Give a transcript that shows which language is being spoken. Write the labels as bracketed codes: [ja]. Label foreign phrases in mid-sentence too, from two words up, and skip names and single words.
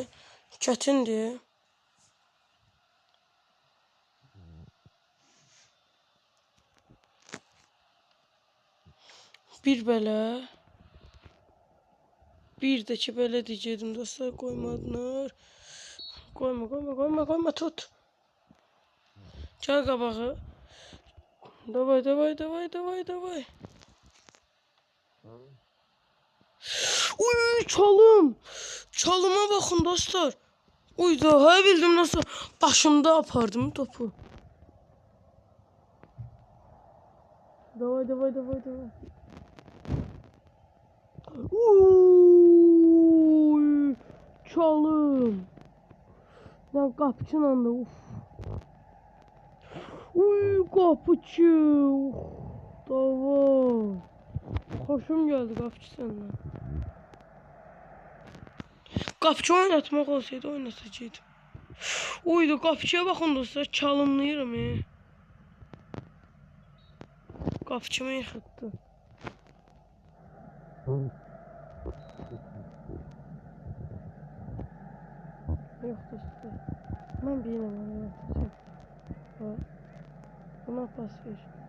[az] Çətindir. Bir belə. Bir də ki belə deyəcəkdim dostlar koymadılar. Koyma tut. Gəl qabağı. Davay. Uy çalım. [tr] Çalıma bakın dostlar. Uy daha bildim nasıl. [az] Başımda apardım topu. Davay. Uy çalım. Lan qapçıyla da uf. Uy qapıçı. Davay. [tr] Hoşum geldi qapçı senden. [az] Qapçı oynatmaq olsaydı oynatacaqdım. Uydu qapçıya baxın dostlar çalımlayıram. Qapçımı yıxıtdı. Yox dostlar. Mən bilmirəm. Buna pas ver.